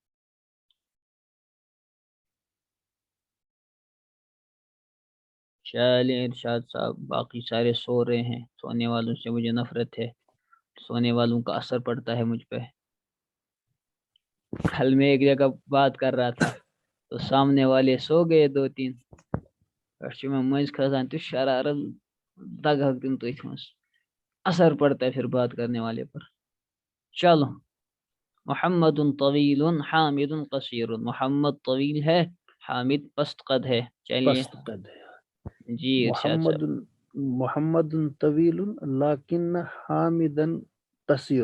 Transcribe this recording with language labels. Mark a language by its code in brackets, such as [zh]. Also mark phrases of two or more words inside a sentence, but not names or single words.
[ur] چلیں ارشاد صاحب. باقی سارے سو رہے ہیں، سونے والوں سے مجھے نفرت ہے، سونے والوں کا اثر پڑتا ہے مجھ پہ. کل میں ایک جگہ بات کر رہا تھا تو سامنے والے سو گئے دو تین، میں مجھ کھسان تو شرارت دگ ہک دن تو اثر پڑتا ہے پھر بات کرنے والے پر. چلو. [ar] محمد طویل حامد قصیر، [ur] محمد طویل ہے، حامد پست قد ہے. چلیے پست قد ہے. جی ارشاد صاحب. محمد طویل لیکن [ar] حامدا قصیر.